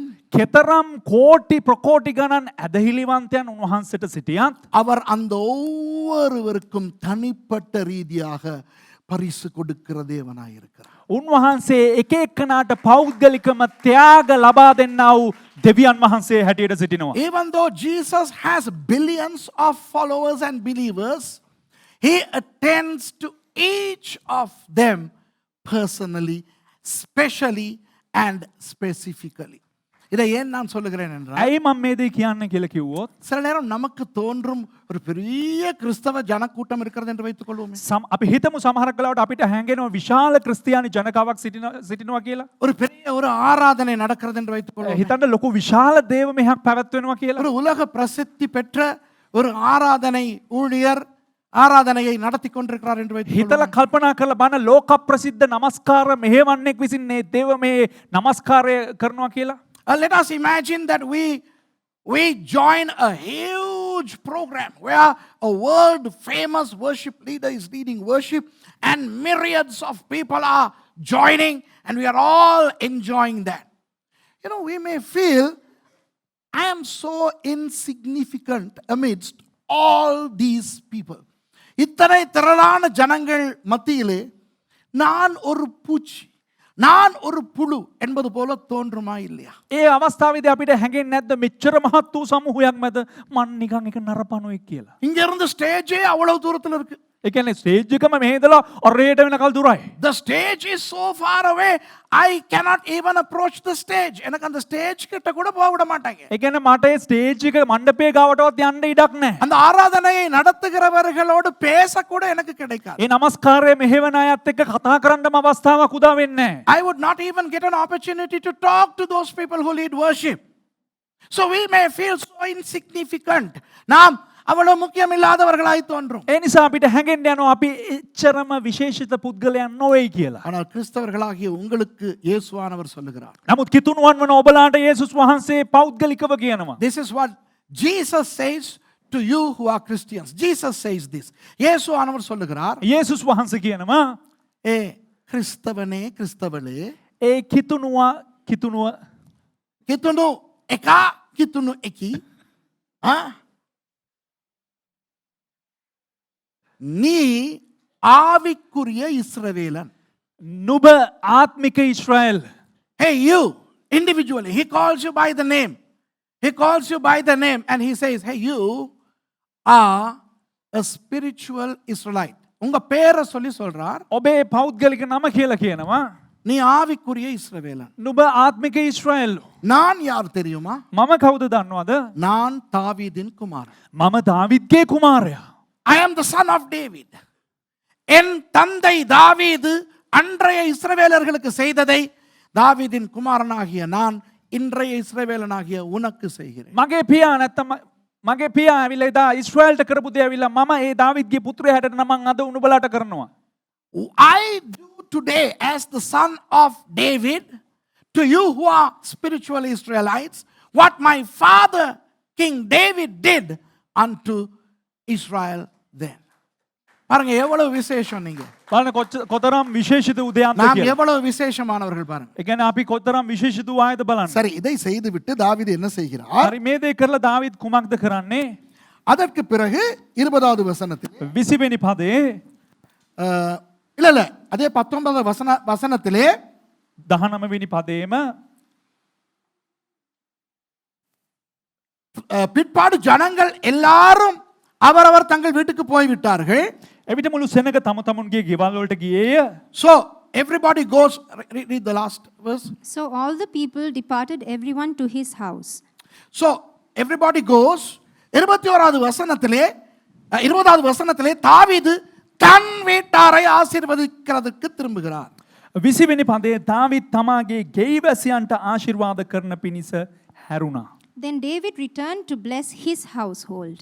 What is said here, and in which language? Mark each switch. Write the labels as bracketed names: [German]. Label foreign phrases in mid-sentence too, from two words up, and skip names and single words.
[Sinhala] කෙතරම් කෝටි ප්‍රකෝටි ගණන් ඇදහිලිවන්තයන් උන්වහන්සේට සිටියත් [Tamil] அவர் அந்த ஒவ்வொருவருக்கும் தனிப்பட்ட ரீதியாக பரிசு கொடுக்கிற தேவனாய் இருக்கிறார். [Sinhala] උන්වහන්සේ එක එක්කනාට පෞද්ගලිකම ත්‍යාග ලබා දෙන්නා වූ දෙවියන් වහන්සේ හැටියට සිටිනවා. [English] Even though Jesus has billions of followers and believers, he attends to each of them personally, specially and specifically. [Tamil] இதை ஏன் நான் சொல்லுகிறேன் என்றால், [Sinhala] ඇයි මම මේ දේ කියන්න කියලා කිව්වොත් [Tamil] சில நேரம் நமக்கு தோன்றும் ஒரு பெரிய கிறிஸ்தவ ஜனக்கூட்டம் இருக்கிறது என்று வைத்துக் கொள்வோமே. [Sinhala] අපි හිතමු සමහර කලාවට අපිට හැඟෙනවා විශාල ක්‍රිස්තියානි ජනකාවක් සිටිනවා කියලා. [Tamil] ஒரு பெரிய ஒரு ஆராதனை நடக்கிறது என்று வைத்துக் கொள்வோம். [Sinhala] හිතන්න ලොකු විශාල දේව මෙහෙයක් පැවැත්වෙනවා කියලා. [Tamil] ஒரு உலக பிரசித்தி பெற்ற ஒரு ஆராதனை ஊழியர் ආරාධනயை நடத்தி கொண்டிருக்கிறார் என்று வைத்துக் [Sinhala] හිතලා කල්පනා කරලා බලන්න ලෝක ප්‍රසිද්ධ නමස්කාර මෙහෙවන්නෙක් විසින් මේ දේව මේ නමස්කාරය කරනවා කියලා. [English] Let us imagine that we join a huge program where a world famous worship leader is leading worship and myriads of people are joining and we are all enjoying that. You know, we may feel I am so insignificant amidst all these people. [Tamil] இத்தனை திரளான ஜனங்கள் மத்தியிலே நான் ஒரு பூச்சி, நான் ஒரு புழு என்பது போல தோன்றுமா இல்லையா? [Sinhala] ඒ අවස්ථාවේදී අපිට හැඟෙන්නේ නැද්ද මෙච්චර මහත් වූ සමූහයක් මැද මන් නිකන් එක නරපණුවෙක් කියලා? [Tamil] இங்க இருந்து ஸ்டேஜே அவ்வளவு தூரத்துல இருக்கு. [Sinhala] ඒ කියන්නේ ස්ටේජ් එකම මෙහෙ ඉඳලා ඔරේට වෙනකල් දුරයි. [English] The stage is so far away, I cannot even approach the stage. [Tamil] எனக்கு அந்த ஸ்டேஜ் கிட்ட கூட போக விட மாட்டாங்க. [Sinhala] ඒ කියන්නේ මට ඒ ස්ටේජ් එක මණ්ඩපයේ ගාවටවත් යන්න ඉඩක් නැහැ. [Tamil] அந்த ஆராதனையை நடத்துகிறவர்களோடு பேச கூட எனக்கு கிடைக்காது. [Sinhala] ඒ නමස්කාරය මෙහෙවන අයත් එක්ක කතා කරන්නම අවස්ථාවක් උදා වෙන්නේ නැහැ. [English] I would not even get an opportunity to talk to those people who lead worship. So we may feel so insignificant. [Tamil] நாம் அவ்வளவு முக்கியமில்லாதவர்களாய் தோன்றும். [Sinhala] ඒ නිසා අපිට හැඟෙන්න යනවා අපි එච්චරම විශේෂිත පුද්ගලයන් නොවේ කියලා. [Tamil] ஆனால் கிறிஸ்தவர்களாகிய உங்களுக்கு இயேசுவானவர் சொல்லுகிறார். [Sinhala] නමුත් කිතුණුවන් වන ඔබලාට යේසුස් වහන්සේ පෞද්ගලිකව කියනවා. [English] This is what Jesus says to you who are Christians. Jesus says this. [Tamil] இயேசுவானவர் சொல்லுகிறார், [Sinhala] යේසුස් වහන්සේ කියනවා [Tamil] ஏ கிறிஸ்தவனே கிறிஸ்தவளே, [Sinhala] ඒ කිතුණුව කිතුණු එකා කිතුණු එක්කී, [Tamil] நீ ஆவிக்குரிய இஸ்ரவேலன். [Sinhala] නුඹ ආත්මික ඉස්රායෙල්. [English] Hey, you, individually, he calls you by the name. He calls you by the name and he says, hey, you are a spiritual Israelite. [Tamil] உங்க பேரை சொல்லி சொல்றார், [Sinhala] ඔබේ පෞද්ගලික නම කියලා කියනවා. [Tamil] நீ ஆவிக்குரிய இஸ்ரவேலன். [Sinhala] නුඹ ආත්මික ඉස්රායෙල්. [Tamil] நான் யார் தெரியுமா? [Sinhala] මම කවුද දන්නවද? [Tamil] நான் தாவீதின் குமாரன். [Sinhala] මම දාවිද්ගේ කුමාරයා. [English] I am the son of David. [Tamil] என் தந்தை தாவீது அன்றைய இஸ்ரவேலர்களுக்கு செய்ததை தாவீதின் குமாரனாகிய நான் இன்றைய இஸ்ரவேலனாகிய உனக்கு செய்கிறேன். [Sinhala] මගේ පියා නැත්තම් මගේ පියා ඇවිල්ලා එදා ඉස්රායෙල්ට කරපු දේ ඇවිල්ලා මම ඒ දාවිද්ගේ පුත්‍රයා හැටියට නම් අද උනුබලාට කරනවා. [English] I do today as the son of David to you who are spiritual Israelites what my father King David did unto Israel then. [Tamil] பாருங்க எவ்வளவு விசேஷம். நீங்க [Sinhala] බලන්න කොතරම් විශේෂිත උදයන්ද [Tamil] நாம் [Sinhala] කියලා. [Tamil] எவ்வளவு விசேஷமானவர்கள் பாருங்க. [Sinhala] ඒ කියන්නේ අපි කොතරම් විශේෂිත ආයද බලන්න. [Tamil] சரி, இதை செய்துவிட்டு தாவீது என்ன செய்கிறார்? [Sinhala] හරි මේ දේ කරලා දාවිද් කුමක්ද කරන්නේ? [Tamil] அதற்கு பிறகு 20வது வசனத்தில் [Sinhala] 20 වෙනි පදේ [Tamil] இல்ல இல்ல அதே 19வது வசனத்திலே [Sinhala] 19 වෙනි පදේම [Tamil] பிற்பாடு ஜனங்கள் எல்லாரும் அவரவர் தங்கள் வீட்டுக்கு போய்விட்டார்கள். [Sinhala] එවිට මුළු සෙනග තම තමුන්ගේ ගෙවල් වලට ගියේය. [English] So everybody goes, read the last verse. So all the people departed, everyone to his house. So everybody goes. [Tamil] 21வது வசனத்திலே தாவீது தன் வீட்டாரை ஆசீர்வதிக்கிறதுக்கு திரும்புகிறார். [Sinhala] 20 වෙනි පදේ දාවිද් තමාගේ ගෙයිවැසියන්ට ආශිර්වාද කරන පිණිස හැරුණා. [English] Then David returned to bless his household.